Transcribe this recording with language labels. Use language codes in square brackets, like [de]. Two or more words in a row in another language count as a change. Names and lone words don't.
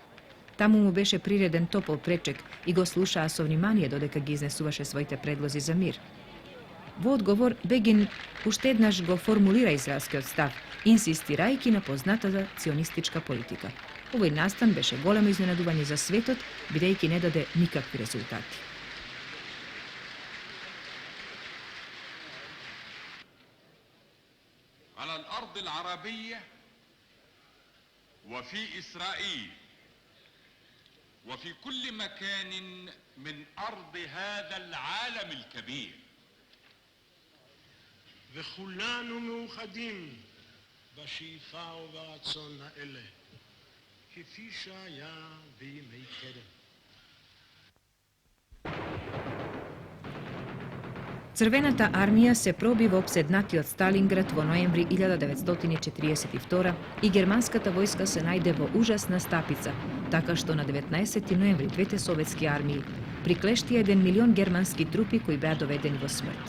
[mk] Таму му беше приреден топол пречек и го слушаа со внимание додека ги изнесуваше своите предлози за мир. Во одговор, Бегин уште еднаш го формулира израелскиот став, инсистирајќи на познатата ционистичка политика. Овој настан беше големо изненадување за светот, бидејќи не даде никакви резултати. [ar] على الأرض العربية وفي إسرائيل وفي كل مكان من أرض هذا العالم الكبير. [he] וכולנו מאוחדים בשאיפה וברצון האלה, כפי שהיה בימי קדם. [mk] Црвената армија се проби во опседнатиот Сталинград во ноември 1942 и германската војска се најде во ужасна стапица, така што на 19 ноември двете советски армии приклештија 1 милион германски трупи кои беа доведени во смрт.